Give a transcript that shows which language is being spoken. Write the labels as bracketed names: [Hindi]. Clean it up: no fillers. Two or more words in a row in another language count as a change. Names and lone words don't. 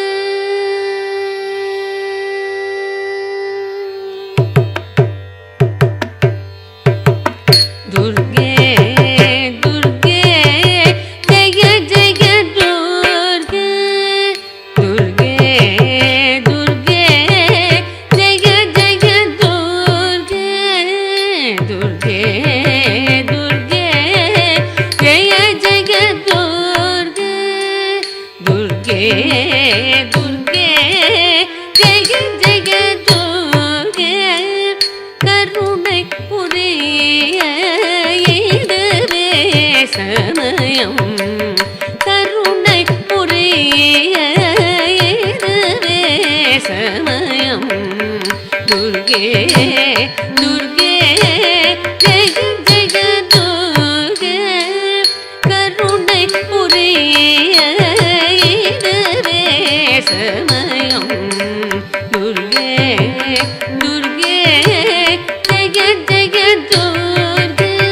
[Kannada] ದುರ್ಗೆ ದುರ್ಗೆ ಜಯ ಜಯ ದುರ್ಗೆ ದುರ್ಗೆ ದುರ್ಗೆ ಜಯ ಜಯ ದುರ್ಗೆ ದುರ್ಗೆ ದುರ್ಗೆ ಜಯ ಜಯ ದುರ್ಗೆ ದುರ್ಗೆ ದುರ್ಗೆ ಜಯ [Tamil] ಜಯ ದುರ್ಗೆ கருணை புரிய இதுவே சமயம் கருணை புரிய இதுவே சமயம் துர்கே துர்கே ஜெய ஜெய துர்கே கருணை புரிய இதுவே சமயம் துர்கே துர்கே ஜெய ஜெய துர்கே